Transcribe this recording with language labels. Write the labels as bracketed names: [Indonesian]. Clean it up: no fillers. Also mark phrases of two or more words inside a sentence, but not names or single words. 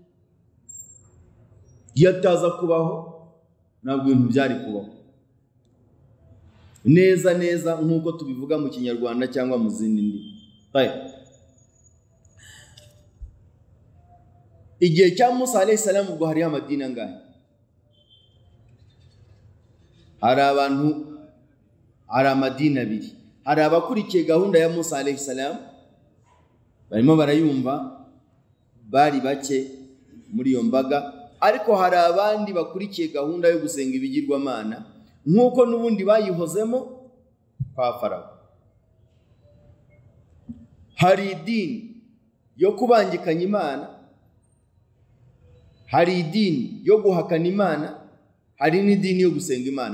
[Kinyarwanda] Iyo ataza kubaho ntabwo ibintu byari kubaho neza neza nk'uko tubivuga mu Kinyarwanda cyangwa mu zindi ndimi. Igihe cya Musa [Arabic] عليه السلام [Kinyarwanda] ubwo hariho amadini angahe? Hari amadini abiri. Hari abakurikiye gahunda ya Musa [Arabic] عليه السلام, [Kinyarwanda] barimo barayumva, bari bake muri iyo mbaga, ariko hari abandi bakurikiye gahunda yo gusenga ibigirwamana nk'uko n'ubundi bayihozemo kwa Farawo. Hari idini yo kubangikanya Imana, hari idini yo guhakana Imana, hari n'idini yo gusenga Imana.